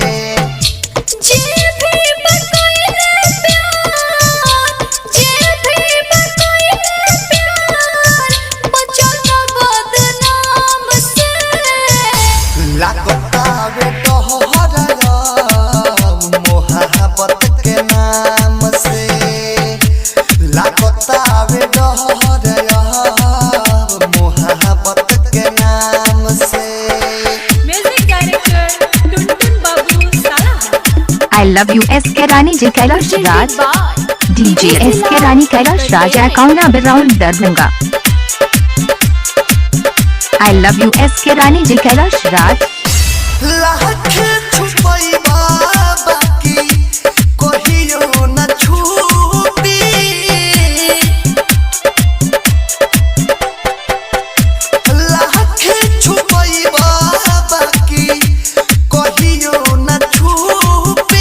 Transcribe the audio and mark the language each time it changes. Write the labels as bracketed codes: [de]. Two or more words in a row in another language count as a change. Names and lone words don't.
[bho] लागता बेटा हो मोहब्बत के नाम से, लागता बेटा मोहब्बत के नाम से। [en] music director [bho] टुनटुन बाबू साला। [en] I love you SK रानी जी कैलाश राज। DJ SK रानी कैलाश राज account around दरभंगा। I love you SK रानी जी कैलाश राज। [bho] लाख छुपैबा बाकी कहियो न छुपी, लाख छुपैबा बाकी कहियो न छुपी।